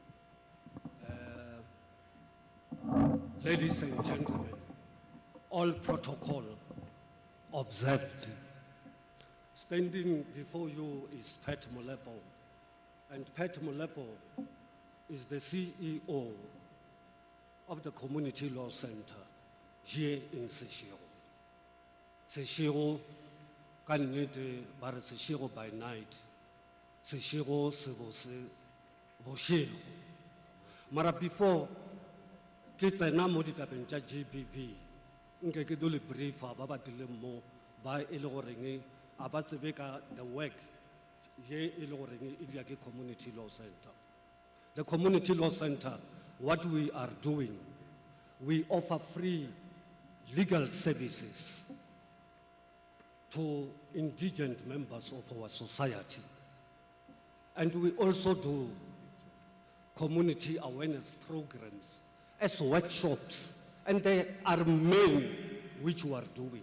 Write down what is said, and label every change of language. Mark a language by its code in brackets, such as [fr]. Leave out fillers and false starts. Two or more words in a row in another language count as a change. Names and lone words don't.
[en] Ladies and gentlemen, all protocol observed. Standing before you is Pat Molepo, and Pat Molepo is the CEO of the Community Law Center here in Seshego. [nso] Seshego, ka nnete ba re Seshego [en] by night, [nso] Seshego se bošego. Mara before ke tsena mo ditabeng tša GBV, nke ke dole briefa ba batileng mo ba e le goreng a ba tsebe ka [en] the work [nso] ye e le goreng e dia ke Community Law Center. [en] The Community Law Center, what we are doing, we offer free legal services to indigent members of our society. And we also do community awareness programs as workshops, and there are many which we are doing.